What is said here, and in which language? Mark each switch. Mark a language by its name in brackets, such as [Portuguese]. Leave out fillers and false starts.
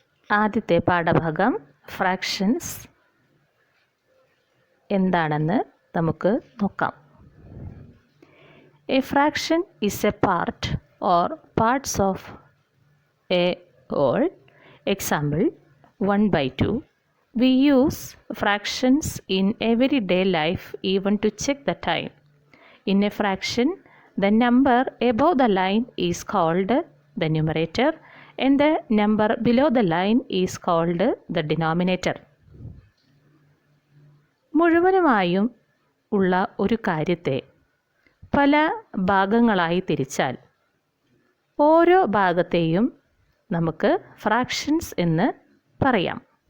[Malayalam] ആദ്യത്തെ പാഠഭാഗം ഫ്രാക്ഷൻസ് എന്താണെന്ന് നമുക്ക് നോക്കാം. [English] A fraction is a part or parts of a whole. Example 1/2. We use fractions in everyday life even to check the time. In a fraction, the number above the line is called the numerator and the number below the line is called the denominator. [Malayalam] മുഴുവനുമായും ഉള്ള ഒരു കാര്യത്തെ പല ഭാഗങ്ങളായി തിരിച്ചാൽ ഓരോ ഭാഗത്തെയും നമുക്ക് fractions എന്ന് പറയാം.